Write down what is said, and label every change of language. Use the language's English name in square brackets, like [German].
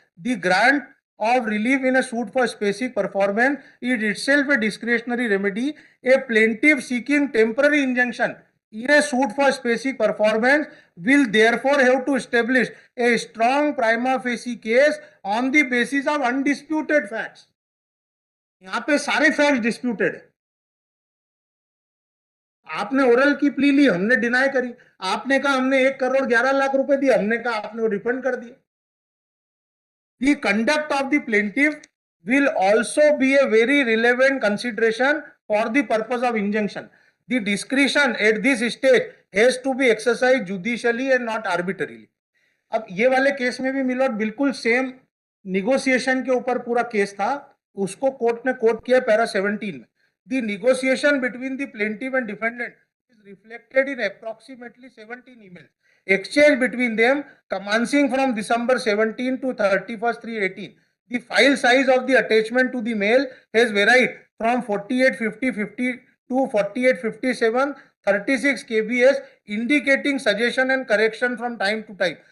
[English] The grant of relief in a suit for specific performance is itself a discretionary remedy. A plaintiff seeking temporary injunction in a suit for specific performance will therefore have to establish a strong prima facie case on the basis of undisputed facts. [Hindi] यहाँ पे सारे facts disputed है. आपने oral की plea ली, हमने deny करी. आपने कहा हमने 1,11,00,000 रुपए दिए, हमने कहा आपने वो रिफंड कर दिया. [English] The conduct of the plaintiff will also be a very relevant consideration for the purpose of injunction. The discretion at this stage has to be exercised judicially and not arbitrarily. [Hindi] अब ये वाले case में भी मिलोट बिल्कुल same negotiation के ऊपर पूरा case था. उसको कोर्ट ने कोट किया पैरा 17 में. [English] The negotiation between the plaintiff and defendant is reflected in approximately 17 emails exchange between them commencing from December 17 to 31st 3/18. The file size of the attachment to the mail has varied from 4850 to 4857 36 kbs, indicating suggestion and correction from time to time.